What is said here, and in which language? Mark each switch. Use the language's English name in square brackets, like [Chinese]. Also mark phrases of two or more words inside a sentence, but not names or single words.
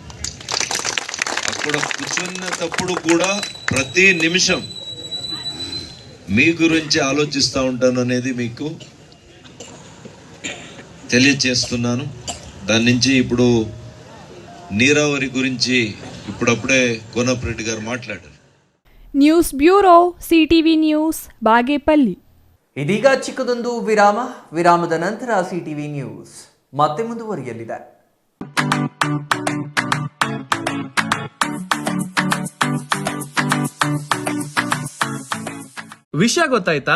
[Telugu] అక్కడ కూర్చున్నప్పుడు కూడా ప్రతి నిమిషం మీ గురించి ఆలోచిస్తూ ఉంటాను అనేది మీకు తెలియచేస్తున్నాను. దాని నుంచి ఇప్పుడు నీరావరి గురించి ఇప్పుడప్పుడే కోనప్రెడ్డి గారు మాట్లాడారు. [English] News Bureau, [Kannada] ಸಿಟಿವಿ ನ್ಯೂಸ್, ಬಾಗೇಪಲ್ಲಿ. ಇದೀಗ ಚಿಕ್ಕದೊಂದು ವಿರಾಮದ ನಂತರ ಸಿಟಿವಿ ನ್ಯೂಸ್ ಮತ್ತೆ ಮುಂದುವರಿಯಲಿದೆ. ವಿಷಯ ಗೊತ್ತಾಯ್ತಾ?